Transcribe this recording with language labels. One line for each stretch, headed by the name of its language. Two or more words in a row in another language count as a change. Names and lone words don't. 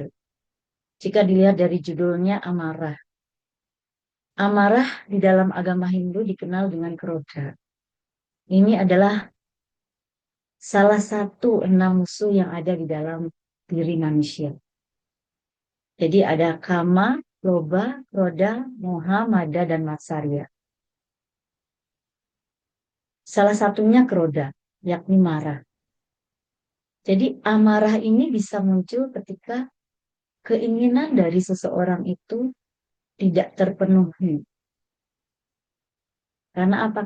Indonesian: Jika dilihat dari judulnya amarah. Amarah di dalam agama Hindu dikenal dengan krodha. Ini adalah salah satu 6 musuh yang ada di dalam diri manusia. Jadi ada kama, loba, krodha, moha, mada, dan matsarya. Salah satunya krodha, yakni marah. Jadi amarah ini bisa muncul ketika keinginan dari seseorang itu tidak terpenuhi. Karena apa?